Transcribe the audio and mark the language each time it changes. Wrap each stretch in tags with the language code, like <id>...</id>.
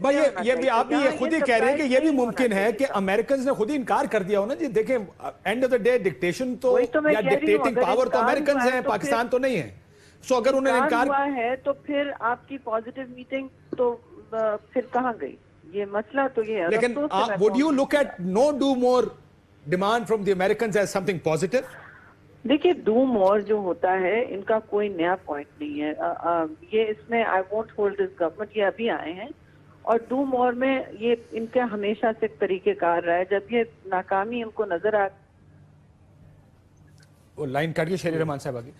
<ur>بھائی یہ بھی آپ بھی یہ خود ہی کہہ رہے ہیں کہ یہ بھی ممکن ہے کہ امریکنز نے خود ہی انکار کر دیا ہو نا جی. دیکھیں</ur> <en>end of the day</en> <ur>dictation تو یا ڈکٹیٹنگ پاور تو امریکنز ہیں, پاکستان تو نہیں ہے. سو اگر انہوں نے انکار ہوا ہے تو پھر آپ کی پازیٹیو میٹنگ تو پھر کہاں گئی؟ یہ مسئلہ تو یہ ہے. لیکن</ur> <en>would you look at no do more demand from the Americans as something positive?</en> <ur>دیکھیے ڈو مور جو ہوتا ہے ان کا کوئی نیا پوائنٹ نہیں ہے. یہ اس میں</ur> <en>I won't hold this government,</en> <ur>یہ ابھی آئے ہیں, اور ڈو مور میں یہ ان کا ہمیشہ سے طریقہ کار رہا ہے. جب یہ ناکامی ان کو نظر آ وہ لائن کٹ گئی شہری رحمان صاحب آگے.</ur>